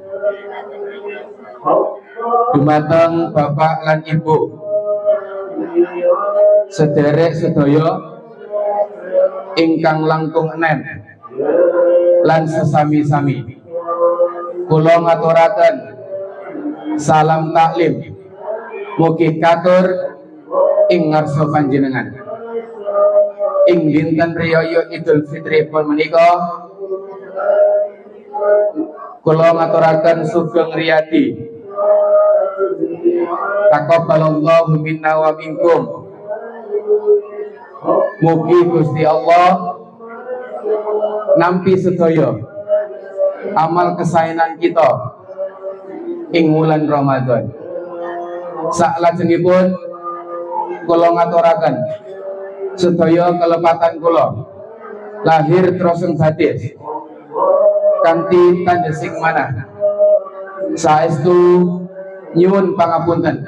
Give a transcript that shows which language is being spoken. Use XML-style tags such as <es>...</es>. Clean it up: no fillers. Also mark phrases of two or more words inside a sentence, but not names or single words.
<jv>Dumateng bapak lan ibu sederek sedaya ingkang langkung enem lan sesami-sami, kula ngaturaken salam taklim mugi katur ing ngarsa panjenengan. Ing dinten riyaya Idul Fitri pun menika kula ngaturaken sugeng riyadi</jv> <ar>taqabbalallahu minna wa minkum.</ar> <jv>Mugi Gusti Allah nampi sedaya amal kesaenan kita ing wulan Ramadan. Saklajengipun kula ngaturaken sedaya kelepatan kula lahir terus batin kanthi tandesing manah saestu nyuwun pangapunten.</jv>